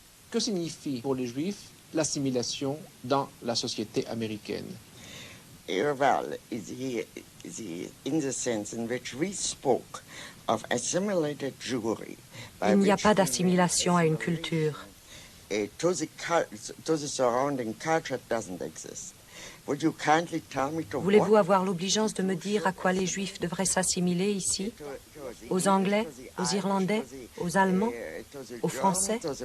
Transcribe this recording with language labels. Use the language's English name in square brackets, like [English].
[French] Que signifie pour les Juifs l'assimilation dans la société américaine? [English] Well, in the sense in which we spoke of assimilated Jewry. [French] Il n'y a pas d'assimilation à une culture. [English] To the surrounding culture doesn't exist. Would you kindly tell me to [French] Voulez-vous avoir l'obligeance de me dire à quoi les Juifs devraient s'assimiler ici? Aux Anglais, aux Irlandais, aux Allemands, aux Français?